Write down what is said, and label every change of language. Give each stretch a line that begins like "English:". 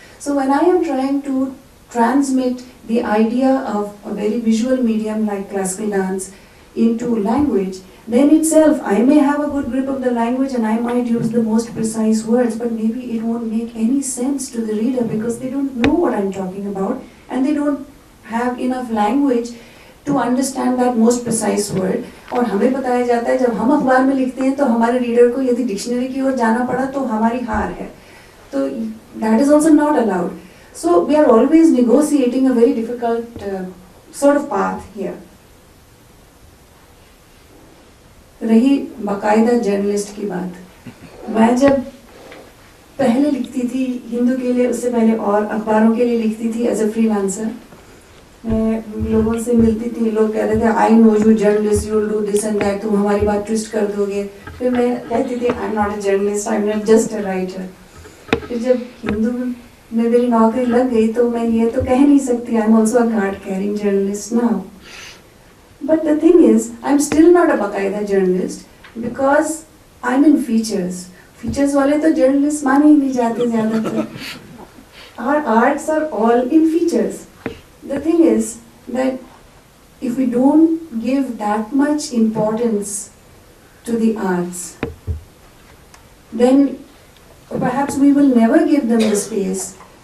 English: So when I am trying to transmit the idea of a very visual medium like classical dance into language, then itself I may have a good grip of the language and I might use the most precise words, but maybe it won't make any sense to the reader because they don't know what I'm talking about and they don't have enough language to understand that most precise word.
Hindi: और हमें बताया जाता है जब हम अखबार में लिखते हैं तो हमारे रीडर को यदि डिक्शनरी की ओर जाना पड़ा तो हमारी हार है, तो
English: that is also not allowed. So we are always negotiating a very difficult sort of path here.
Hindi: रही बाकायदा जर्नलिस्ट की बात, मैं जब पहले लिखती थी हिंदू के लिए, उससे पहले और अखबारों के लिए लिखती थी
English: as a freelancer,
Hindi: मैं लोगों से मिलती थी, लोग कहते थे
English: I know you journalist, you will do this and that,
Hindi: तुम हमारी बात ट्विस्ट कर दोगे। फिर मैं कहती थी
English: I am not a journalist, I am just a writer.
Hindi: फिर जब हिंदू में मेरी नौकरी लग गई तो मैं ये तो कह नहीं सकती
English: I am also a card carrying journalist now. But the thing is, I'm still not a बाकायदा journalist because I'm in features.
Hindi: Features वाले तो journalists माने ही नहीं जाते ज़्यादातर।
English: Our arts are all in features. The thing is that if we don't give that much importance to the arts, then perhaps we will never give them the space.